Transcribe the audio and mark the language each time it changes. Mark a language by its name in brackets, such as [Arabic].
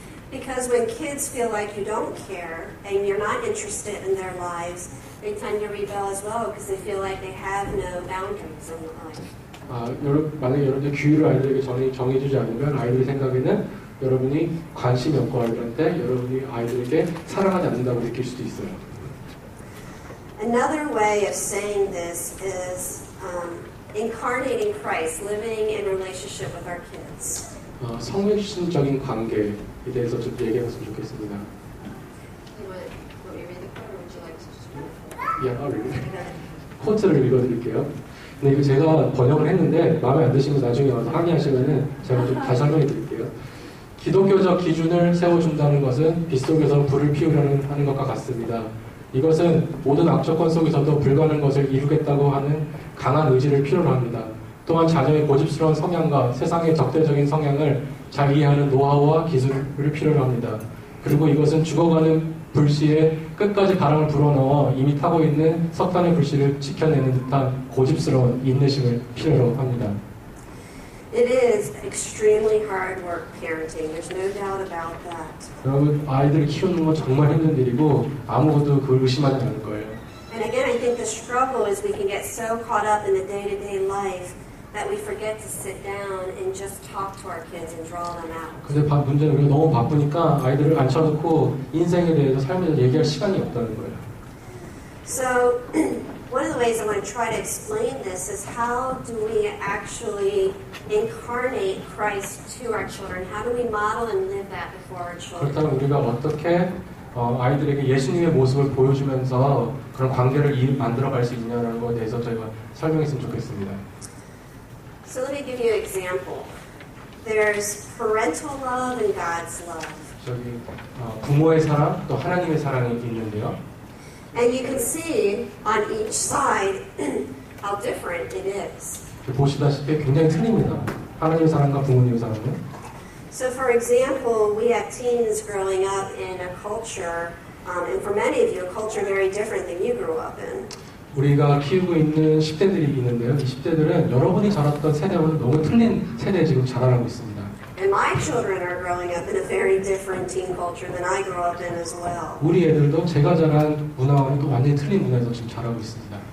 [English] Because when kids feel like you don't care and you're not interested in their lives, they tend to rebel as well because they feel like they have no boundaries in life. [Korean] 만약에 여러분들 규율을 아이들에게 정해주지 않으면 아이들의 생각에는 여러분이 관심이 없고 아이들한테 여러분이 아이들에게 사랑하지 않는다고 느낄 수도 있어요. [English] Another way of saying this is incarnating Christ, living in relationship with our kids. [Korean] 성육신적인 관계에 대해서 좀 얘기해봤으면 좋겠습니다. [English] You want me to read the quote or would you like to just read it? Yeah, I'll read it. [Korean] 코트를 읽어드릴게요. 근데 이거 제가 번역을 했는데 마음에 안 드시면 나중에 와서 항의하시면은 제가 좀 다시 설명해 드릴게요. 기독교적 기준을 세워준다는 것은 빗속에서 불을 피우려는 하는 것과 같습니다. 이것은 모든 악조건 속에서도 불가능한 것을 이루겠다고 하는 강한 의지를 필요로 합니다. 또한 자녀의 고집스러운 성향과 세상의 적대적인 성향을 잘 이해하는 노하우와 기술을 필요로 합니다. 그리고 이것은 죽어가는 불씨에 끝까지 바람을 불어넣어 이미 타고 있는 석탄의 불씨를 지켜내는 듯한 고집스러운 인내심을 필요로 합니다. [English] It is extremely hard work parenting. There's no doubt about that. [Korean] 여러분, 아이들을 키우는 건 정말 힘든 일이고 아무것도 그걸 의심하지 않을 거예요. [English] And again, I think the struggle is we can get so caught up in the day-to-day life that we forget to sit down and just talk to our kids and draw them out. [Korean] 근데 문제는 우리가 너무 바쁘니까 아이들을 앉혀놓고 인생에 대해서 삶에 대해서 얘기할 시간이 없다는 거예요. [English] So, one of the ways I want to try to explain this is how do we actually incarnate Christ to our children? How do we model and live that before our children? [Korean] 그렇다면 우리가 어떻게 아이들에게 예수님의 모습을 보여주면서 그런 관계를 만들어갈 수 있냐는 것에 대해서 저희가 설명했으면 좋겠습니다. [English] So let me give you an example. There's parental love and God's love. [Korean] 저기 부모의 사랑 또 하나님의 사랑이 있는데요. [English] And you can see on each side how different it is. [Korean] 보시다시피 굉장히 틀립니다. 하나님의 사랑과 부모님의 사랑은. [English] So for example, we have teens growing up in a culture, and for many of you, a culture very different than you grew up in. [Korean] 우리가 키우고 있는 10대들이 있는데요. 이 10대들은 여러분이 자랐던 세대와는 너무 틀린 세대에 지금 자라나고 있습니다. [English] And my children are growing up in a very different teen culture than I grew up in as well. [Korean] 우리 애들도 제가 자란 문화와는 또 완전히 틀린 문화에서 지금 자라고 있습니다.